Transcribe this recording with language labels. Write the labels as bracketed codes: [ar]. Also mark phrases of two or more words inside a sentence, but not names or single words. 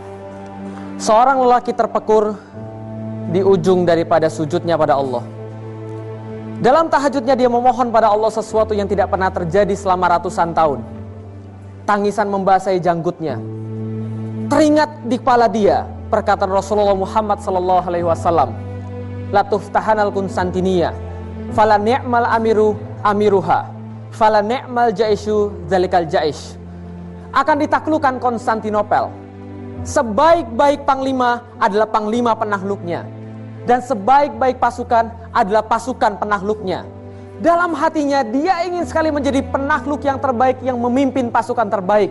[id] Seorang lelaki terpekur di ujung daripada sujudnya pada Allah. Dalam tahajudnya dia memohon pada Allah sesuatu yang tidak pernah terjadi selama ratusan tahun. Tangisan membasahi janggutnya. Teringat di kepala dia perkataan Rasulullah Muhammad SAW, [ar] لتفتحن القسطنطينية فلنعم أميرها فلنعم الجيش ذلك الجيش. [id] Akan ditaklukkan Konstantinopel. Sebaik-baik panglima adalah panglima penakluknya, dan sebaik-baik pasukan adalah pasukan penakluknya. Dalam hatinya dia ingin sekali menjadi penakluk yang terbaik, yang memimpin pasukan terbaik.